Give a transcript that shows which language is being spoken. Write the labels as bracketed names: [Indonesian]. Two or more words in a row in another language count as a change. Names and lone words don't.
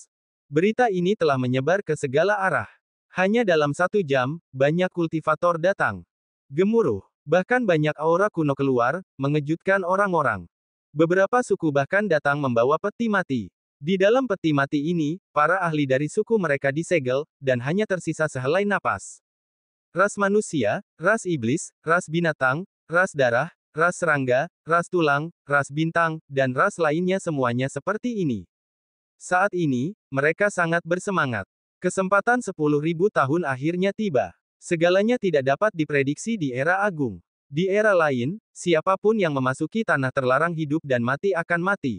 [Indonesian] Berita ini telah menyebar ke segala arah. Hanya dalam 1 jam, banyak kultivator datang. Gemuruh. Bahkan banyak aura kuno keluar, mengejutkan orang-orang. Beberapa suku bahkan datang membawa peti mati. Di dalam peti mati ini, para ahli dari suku mereka disegel, dan hanya tersisa sehelai napas. Ras manusia, ras iblis, ras binatang, ras darah, ras serangga, ras tulang, ras bintang, dan ras lainnya semuanya seperti ini. Saat ini, mereka sangat bersemangat. Kesempatan 10.000 tahun akhirnya tiba. Segalanya tidak dapat diprediksi di era agung. Di era lain, siapapun yang memasuki tanah terlarang hidup dan mati akan mati.